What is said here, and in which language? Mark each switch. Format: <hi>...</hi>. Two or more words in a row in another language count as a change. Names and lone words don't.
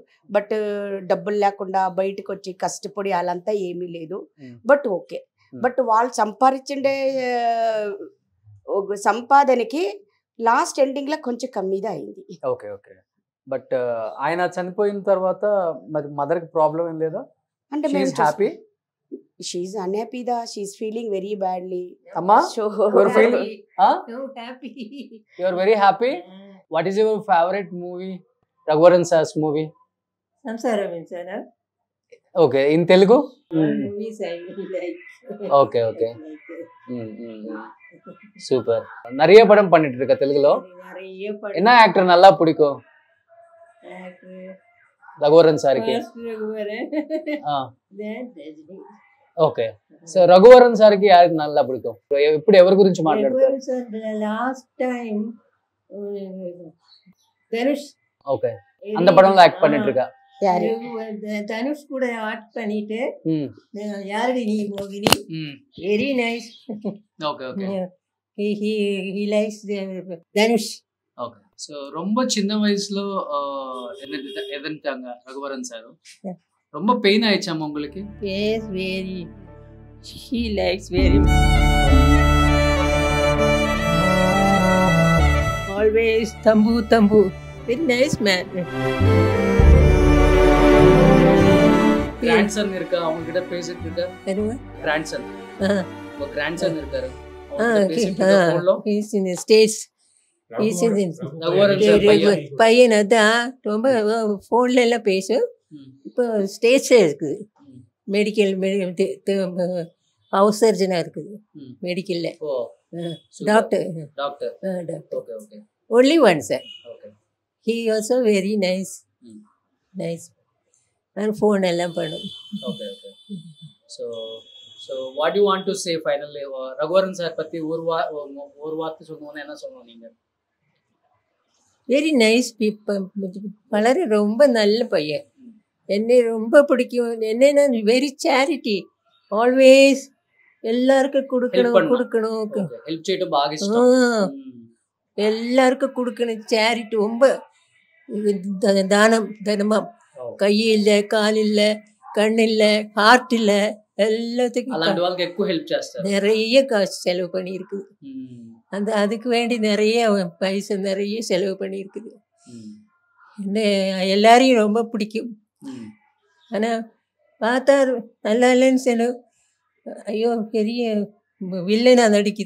<te>బట్ డబ్బులు లేకుండా బయటకు వచ్చి కష్టపడి వాళ్ళంతా ఏమీ లేదు. బట్ ఓకే. బట్ వాళ్ళు సంపాదించే సంపాదనకి</te> <en>last ending</en> <te>లో కొంచెం కమ్మిగా అయింది.</te> <en>okay okay.</en> <te>బట్ ఆయన చనిపోయిన తర్వాత మరి మదర్ కి ప్రాబ్లం ఏం లేదా? అంటే హ్యాపీ</te> <en>She's unhappy da. She's feeling very badly. Amma, So you're feeling, huh? So happy. You're very happy. What is your favorite movie? Raghuvaran sir's movie. Samsaram Insana. Okay, in Telugu. Movies I like. Okay, okay. சூப்பர்.</en> <ta>நிறைய படம் பண்ணிட்டு இருக்க தெலுங்குல. நிறைய படம். என்ன ஆக்டர் நல்லா பிடிக்கும்? ரகுவரன் சாருக்கு.</ta> <te>ఓకే. సో రఘువరన్ సార్కి</te> <ta>யாரு நல்லா பிடிக்கும்?</ta> <te>ఇప్పుడు ఎవరి గురించి మాట్లాడతారు?</te> <en>last time தனுஷ்.</en> <ta>ஓகே. அந்த படம்ல ஆக்ட் பண்ணிட்டு இருக்கா. தனுஷ் கூட ஆக்ட் பண்ணிட்டு யாரடி நீ மோகினி.</ta> <en>very nice. okay okay. he likes தனுஷ். ఓకే.</en> <ta>సో ரொம்ப சின்ன வயசுல எதன்ட்டாங்க ரகுவரன் சார். ரொம்ப பெயின் ஆயிச்சாமா உங்களுக்கு?</ta> <en>Yes, very. She likes very much. Always tambu. Very nice man.</en> <ta>கிராண்ட்சன் இருக்கா? அவங்க கிட்ட பேசிட்டு இருக்கா? Anyway. கிராண்ட்சன். ஒரு கிராண்ட்சன் இருக்காரு.</ta> <en>He's in the States. He's in</en> <ta>ரகுவரன் சார் பையன் அதான் ரொம்ப ஃபோன்ல எல்லாம் பேசும். இப்போ ஸ்டேட்ஸே இருக்குது.</ta> <en>medical house</en> <ta>சர்ஜனாக இருக்குது மெடிக்கலில்.</ta> <en>doctor only one sir. he also very nice</en> <ta>நான் ஃபோன் எல்லாம் பண்ணும்.</ta> <en>so what you want to say finally?</en> <ta>ரகுவரன் சார் பற்றி ஒரு வார்த்தை சொல்லணும்னு என்ன சொல்லணும் நீங்கள்?</ta> <en>very nice people.</en> <ta>வளர ரொம்ப நல்ல பையன். என்னை ரொம்ப பிடிக்கும். என்னன்னா</ta> <en>very charity.</en> <ta>ஆல்வேஸ் எல்லாருக்கும் கொடுக்கணும். ஹெல்ப் செய்யட்டும் బాగా இஷ்டம். எல்லாருக்கும் கொடுக்கணும். சேரிட்டி ரொம்ப தனமா. கை இல்லை, கால் இல்லை, கண் இல்லை, ஹார்ட் இல்லை, எல்லாத்துக்கும்</ta> <te>అలాంటి వాళ్ళకి ఎక్కువ హెల్ప్ చేస్తారు.</te> <ta>நிறைய காசு செலவு பண்ணியிருக்குது. அதுக்கு வேண்டி நிறைய பைசா நிறைய செலவு பண்ணியிருக்குது. என்ன எல்லாரையும் ரொம்ப பிடிக்கும். ஆனால் பார்த்தா நல்லா இல்லைன்னு செலவு. ஐயோ பெரிய வில்லனா நடிக்குது.</ta>